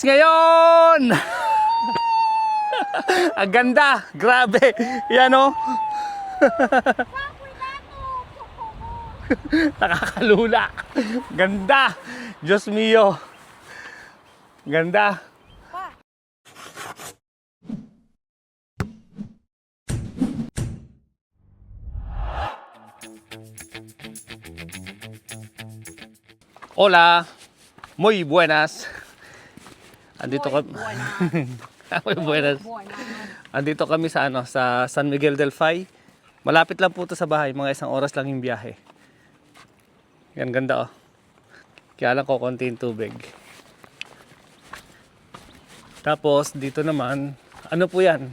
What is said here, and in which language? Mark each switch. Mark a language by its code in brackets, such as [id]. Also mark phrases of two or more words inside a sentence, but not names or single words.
[tl] ngayon! Ang ganda! Grabe! Yan o! Nakakalula! Ganda! Diyos mio! Ganda! Hola! [es] Muy buenas! [tl] Andito kami. [es] Muy buenas. [tl] Andito kami sa sa San Miguel del Fay. Malapit lang po 'to sa bahay, mga isang oras lang yung biyahe. Yan ganda oh. Kaya lang ko konti yung tubig. Tapos dito naman, ano po 'yan?